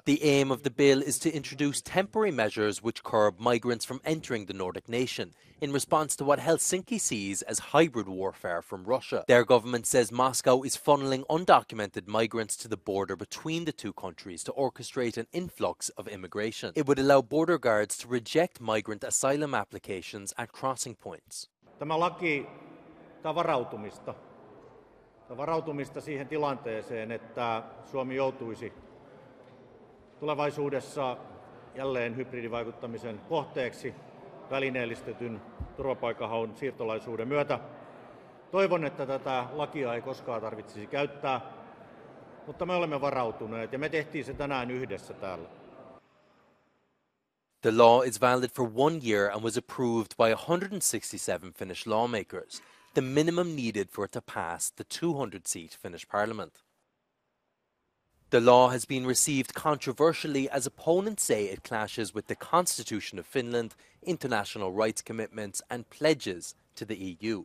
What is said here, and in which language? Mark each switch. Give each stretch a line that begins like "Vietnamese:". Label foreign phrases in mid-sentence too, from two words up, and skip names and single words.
English: The aim of the bill is to introduce temporary measures which curb migrants from entering the Nordic nation, in response to what Helsinki sees as hybrid warfare from Russia. Their government says Moscow is funneling undocumented migrants to the border between the two countries to orchestrate an influx of immigration. It would allow border guards to reject migrant asylum applications at crossing points.
Finnish: Tämä laki on varautumista siihen tilanteeseen, että Suomi joutuisi tulevaisuudessa jälleen hybridivaikuttamisen kohteeksi välineellistetyn turvapaikanhaun siirtolaisuuden myötä. Toivon, että tätä lakia ei koskaan tarvitsisi käyttää, mutta me olemme varautuneet ja me tehtiin se tänään yhdessä täällä.
English: The law is valid for 1 year and was approved by 167 Finnish lawmakers, the minimum needed for it to pass the 200-seat Finnish parliament. The law has been received controversially as opponents say it clashes with the Constitution of Finland, international rights commitments and pledges to the EU.